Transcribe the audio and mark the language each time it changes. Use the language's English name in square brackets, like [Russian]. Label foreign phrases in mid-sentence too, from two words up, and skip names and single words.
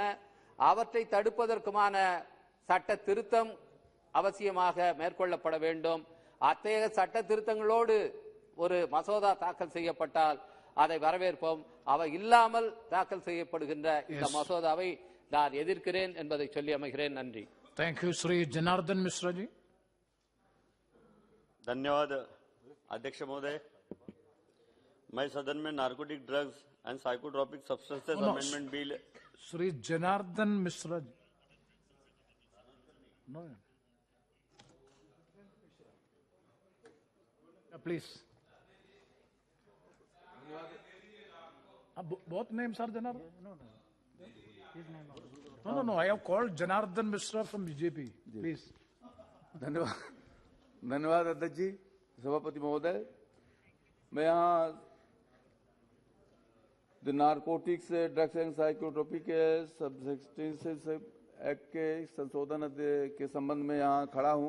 [Tamil] அவற்றை தடுப்பதற்குமான சட்ட திருத்தம் அவசியமாக மேற்கொள்ளப்பட வேண்டும். அத்தகைய சட்ட திருத்தங்களோடு ஒரு மசோதா தாக்கல் செய்யப்பட்டால் அதை வரவேற்போம். அவை இல்லாமல் தாக்கல் செய்யப்படுகின்ற இந்த மசோதாவை நான் எதிர்க்கிறேன் என்பதை சொல்லி அமைகிறேன். நன்றி. [English] Thank you, Sri Janardhan Mishra ji. [Hindi] धन्यवाद अध्यक्ष महोदय। मैं सदन में नार्कोटिक ड्रग्स एंड साइकोट्रोपिक सब्सटेंसेस अमेंडमेंट बिल [English] Sri Janardhan Mishra ji. No. Please. Both names are Janardhan? No. I have called Janardhan Mishra from BJP. Please. [Hindi] धन्यवाद अध्यक्ष जी, सभापति महोदय। मैं यहाँ द नारकोटिक्स ड्रग्स एंड साइकोट्रोपिक सब्सटेंसेस एक्ट के संशोधन के संबंध में यहाँ खड़ा हूँ।